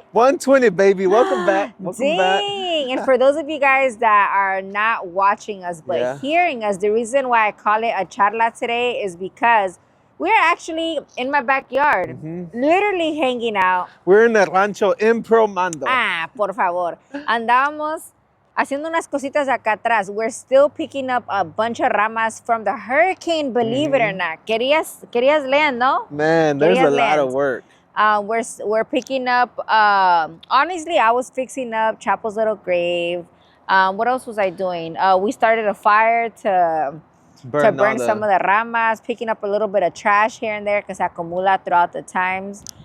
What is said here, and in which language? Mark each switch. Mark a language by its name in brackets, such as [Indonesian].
[English] 120, baby. Welcome back. Dang. And for those of you guys that are not watching us, but hearing us, the reason why I call it a charla today is because we're actually in my backyard, literally hanging out. We're in the rancho in Mando. [Spanish] Ah, por favor. Andábamos haciendo unas cositas acá atrás. [English] We're still picking up a bunch of ramas from the hurricane, believe it or not. [Spanish] Querías land, no? [English] Man, there's a lot of work. We're picking up, honestly, I was fixing up Chapo's little grave. What else was I doing? We started a fire to burn some of the ramas, picking up a little bit of trash here and there because acumula throughout the times.